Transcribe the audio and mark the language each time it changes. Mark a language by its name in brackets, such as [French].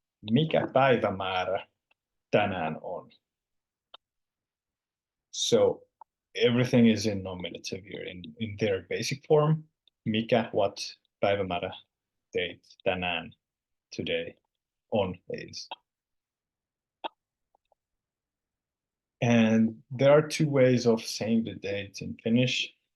[Finnish] Mikä päivämäärä tänään on? [English] So everything is in nominative here in their basic form. Mikä, what, päivämäärä, date, tänään, today, on is. And there are two ways of saying the date in Finnish.